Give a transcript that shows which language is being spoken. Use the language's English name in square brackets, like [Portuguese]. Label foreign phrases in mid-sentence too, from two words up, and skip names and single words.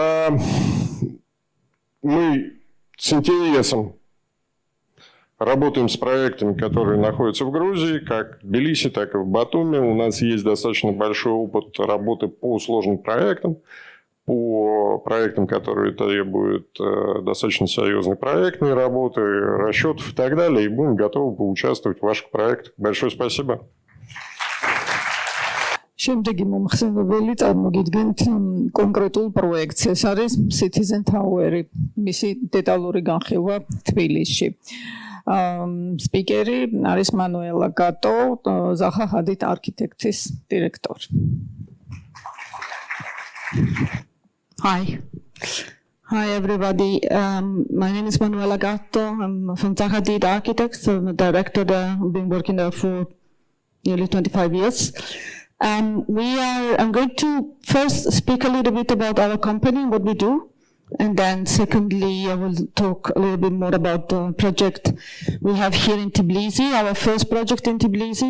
[Russian] Мы с интересом работаем с проектами, которые находятся в Грузии, как в Тбилиси, так и в Батуми. У нас есть достаточно большой опыт работы по сложным проектам. по проектам, которые требуют достаточно серьезной проектной работы, расчетов и так далее, и будем готовы поучаствовать в ваших проектах. Большое спасибо. [Georgian] შემდეგი მომხსენებელი წარმოგიდგენთ კონკრეტულ პროექტს. ეს არის Citizen Tower-ი, მისი დეტალური განხილვა თბილისში. სპიკერი არის Manuela Gatto, Zaha Hadid არქიტექტის დირექტორი. [English] Hi everybody. My name is Manuela Gatto. I'm from Zaha Hadid Architects. I'm a director there. I've been working there for nearly 25 years. I'm going to first speak a little bit about our company, what we do, and then secondly, I will talk a little bit more about the project we have here in Tbilisi, our first project in Tbilisi.